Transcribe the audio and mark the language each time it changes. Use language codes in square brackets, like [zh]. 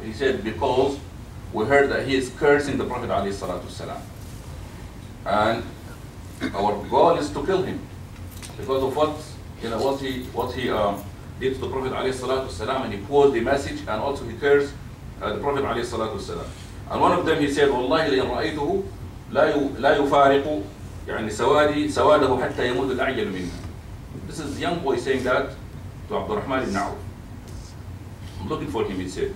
[en] He said, because we heard that he is cursing the Prophet ﷺ. And our goal is to kill him because of what he did to the Prophet ﷺ, and he posed the message, and also he cursed the Prophet ﷺ. And one of them, he said, [ar] والله لئن رأيته لا يفارق سواده حتى يموت الأعجل منه. [en] This is a young boy saying that to Abdurrahman ibn Auf. I'm looking for him, he said.